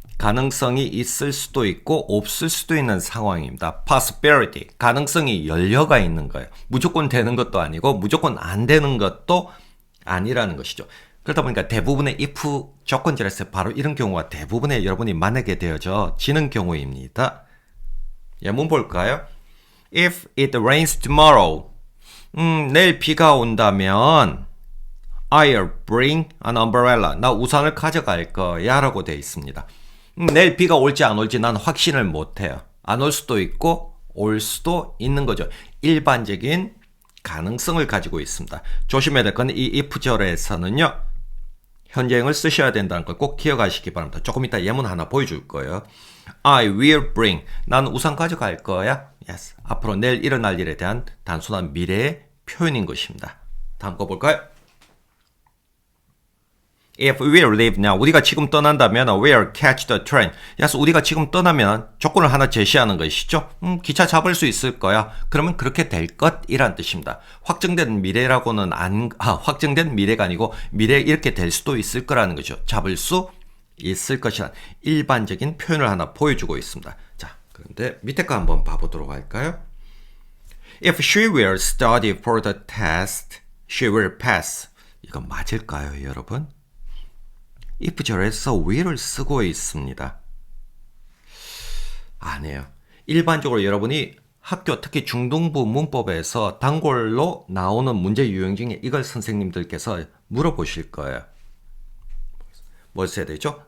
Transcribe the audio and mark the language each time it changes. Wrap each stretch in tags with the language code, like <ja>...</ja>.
<ko>가능성이 있을 수도 있고 없을 수도 있는 상황입니다. possibility, 가능성이 열려가 있는 거예요. 무조건 되는 것도 아니고 무조건 안 되는 것도 아니라는 것이죠. 그러다 보니까 대부분의 if 조건절에서 바로 이런 경우가 대부분의 여러분이 만나게 되어지는 경우입니다. 예문 볼까요?</ko> <en>If it rains tomorrow,</en> <ko>내일 비가 온다면</ko> <en>I'll bring an umbrella.</en> <ko>나 우산을 가져갈 거야 라고 되어 있습니다. 내일 비가 올지 안 올지 난 확신을 못해요. 안 올 수도 있고 올 수도 있는 거죠. 일반적인 가능성을 가지고 있습니다. 조심해야 될 건 이 if절에서는요. 현재형을 쓰셔야 된다는 걸 꼭 기억하시기 바랍니다. 조금 이따 예문 하나 보여줄 거예요.</ko> <en>I will bring.</en> <ko>난 우산 가져갈 거야. Yes. 앞으로 내일 일어날 일에 대한 단순한 미래의 표현인 것입니다. 다음 거 볼까요?</ko> <en>If we'll leave now,</en> <ko>우리가 지금 떠난다면</ko> <en>we'll catch the train.</en> <ko>야스 우리가 지금 떠나면 조건을 하나 제시하는 것이죠. 기차 잡을 수 있을 거야. 그러면 그렇게 될 것이란 뜻입니다. 확정된 미래라고는 확정된 미래가 아니고 미래에 이렇게 될 수도 있을 거라는 거죠. 잡을 수 있을 것이란 일반적인 표현을 하나 보여주고 있습니다. 자, 그런데 밑에 거 한번 봐보도록 할까요?</ko> <en>If she will study for the test, she will pass.</en> <ko>이거 맞을까요, 여러분? if절에서 will을 쓰고 있습니다. 아니에요. 일반적으로 여러분이 학교 특히 중등부 문법에서 단골로 나오는 문제 유형 중에 이걸 선생님들께서 물어보실 거예요. 뭘 써야 되죠?</ko>